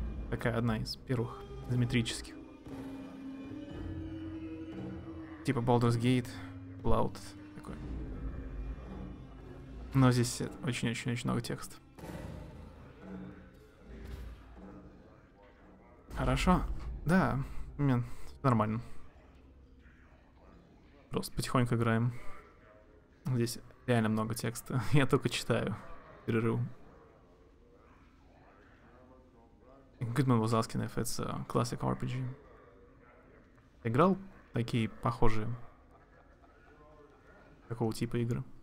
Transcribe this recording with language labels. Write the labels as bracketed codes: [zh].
[ru] Такая одна из первых изометрических. Типа Baldur's Gate, Fallout такой. Но здесь очень-очень-очень много текста. Хорошо. Да, нормально. Просто потихоньку играем. Здесь реально много текста. Я только читаю. Перерыв. [en] Goodman was asking if it's a classic RPG. [ru] Играл такие похожие? Какого типа игры?